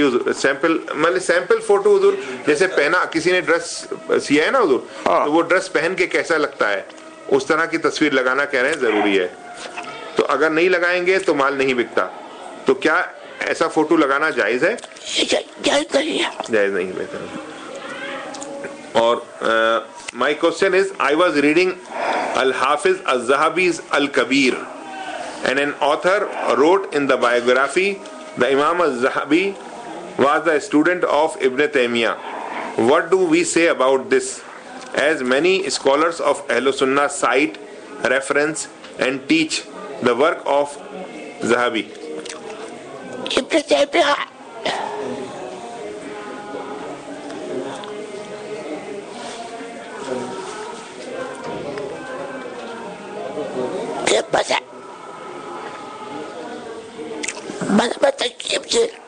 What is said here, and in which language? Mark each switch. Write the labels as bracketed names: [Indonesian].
[Hindi] हुजूर, sample मतलब sample photo हुजूर, जैसे पहना किसी ने ड्रेस सिया है ना हुजूर, तो वो ड्रेस पहन के कैसा लगता है उस तरह की तस्वीर लगाना कह रहे हैं जरूरी है। तो अगर नहीं लगाएंगे तो माल नहीं बिकता, तो क्या ऐसा फोटो लगाना जायज है? जायज नहीं है। जायज नहीं है। और [English] my question is, I was reading Al-Hafiz Al-Zahabi's Al-Kabir, and an author wrote in the biography, the Imam Al-Zahabi was the student of Ibn Taymiyyah. What do we say about this, as many scholars of Ahlus Sunnah cite, reference and teach the work of Zahabi? [Hindi] Ibn Taymiyyah मज़हब तकीब से